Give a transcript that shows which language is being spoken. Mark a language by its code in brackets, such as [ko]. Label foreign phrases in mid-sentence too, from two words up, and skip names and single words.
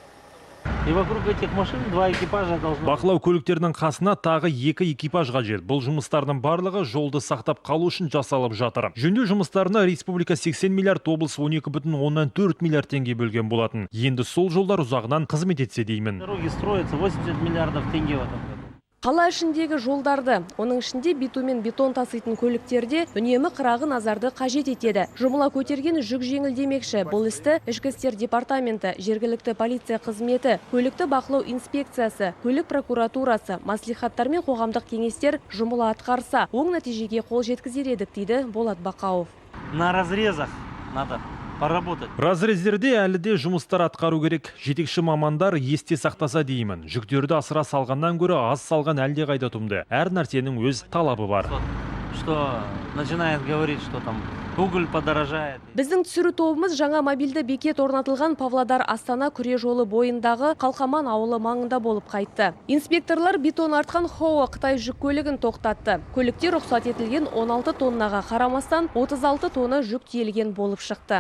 [kk] Бақылау көліктерінің қасына тағы 2 экипаж қажет. Бұл жұмыстардың барлығы жолды сақтап қалу үшін жасалып жатыр. Жөндеу жұмыстарына республика 80 миллиард, облыс 12,4 миллиард теңге бөлген болатын. Енді сол жолдар ұзағынан қызмет етсе деймін. [ru] Дороги строятся 80 миллиардов теңге в этом году. [kk] Қала ішіндегі жолдарды, оның ішінде битумен бетон таситын көліктерде үнемі қырағы назарды қажет етеді. Жұмыла көтерген жүк жеңілдемекші. Бұл істі Ішкі істер департаменті, жергілікті полиция қызметі, көлікті бақылау инспекциясы, көлік прокуратурасы, маслихаттар мен қоғамдық кеңестер жұмыла атқарса, оң нәтижеге қол жеткізер едік дейді Болат Бақауов. [ru] На разрезах надо поработать. [kk] Разрездерде әлі де жұмыстар атқару керек. Жетекші мамандар есте сақтаса деймін. Жүктерді асыра салғаннан көрі аз салған әлде қайда тұмды. Әр нәрсенің өз талабы бар. [ru] Что начинает говорить, что там уголь подорожает. [kk] Біздің түсіру тобымыз жаңа мобильді бекет орнатылған Павлодар Астана күре жолы бойындағы Қалқаман ауылы маңында болып қайтты. Инспекторлар бетон артқан Хоуа Қытай жүк көлігін тоқтатты. Көлікте рұқсат етілген 16 тоннаға қарамастан 36 тонна жүк тиелген болып шықты.